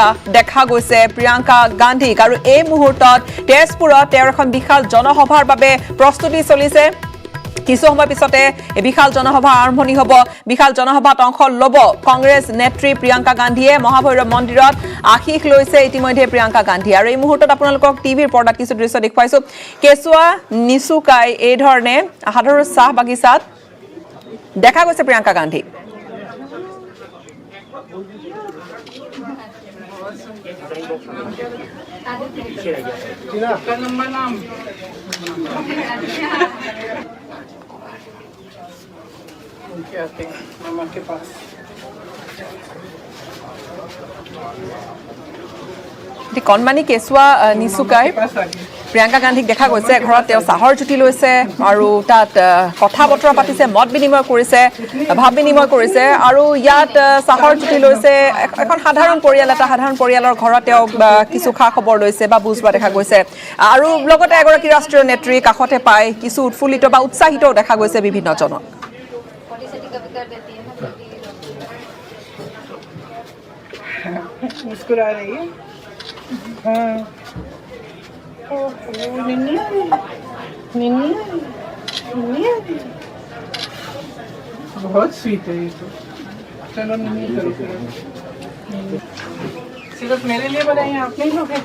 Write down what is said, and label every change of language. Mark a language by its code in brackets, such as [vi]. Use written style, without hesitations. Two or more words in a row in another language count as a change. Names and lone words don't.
[as] দেখা গৈছে প্ৰিয়ংকা গান্ধীক আৰু এই মুহূৰ্তত তেজপুৰত তেওঁৰ এখন বিশাল জনসভাৰ বাবে প্ৰস্তুতি চলিছে কিছু সময় পিছতে এই বিশাল জনসভা আৰম্ভণি হ'ব বিশাল জনসভাত অংশ ল'ব কংগ্ৰেছ নেত্ৰী প্ৰিয়ংকা গান্ধীয়ে মহাভৈৰৱ মন্দিৰত আশীষ লৈছে ইতিমধ্যে প্ৰিয়ংকা গান্ধী আৰু এই মুহূৰ্তত আপোনালোকক টিভিৰ পৰ্দাত কিছু দৃশ্য দেখুৱাইছো কেঁচুৱা নিচুকাই এই ধৰণে সাধাৰণ চাহ বাগিচাত দেখা গৈছে প্ৰিয়ংকা গান্ধী [hi] मामा के पास [as] কণমানি কেঁচুৱা নিচুকাই প্ৰিয়ংকা গান্ধীক দেখা গৈছে ঘৰত তেওঁ চাহৰ জুতি লৈছে আৰু তাত কথা বতৰা পাতিছে মত বিনিময় কৰিছে ভাৱ বিনিময় কৰিছে আৰু ইয়াত চাহৰ জুতি লৈছে এখন সাধাৰণ পৰিয়ালৰ ঘৰত তেওঁ কিছু খা খবৰ লৈছে বা বুজ লোৱা দেখা গৈছে আৰু লগতে এগৰাকী ৰাষ্ট্ৰীয় নেত্ৰী কাষতে পাই কিছু উৎফুল্লিত বা উৎসাহিতও দেখা গৈছে বিভিন্নজনক [hi] मुस्कुरा रही है हाँ बहुत स्वीट है ये तो चलो नहीं करो सिर्फ मेरे लिए बनाई आप नहीं लोगे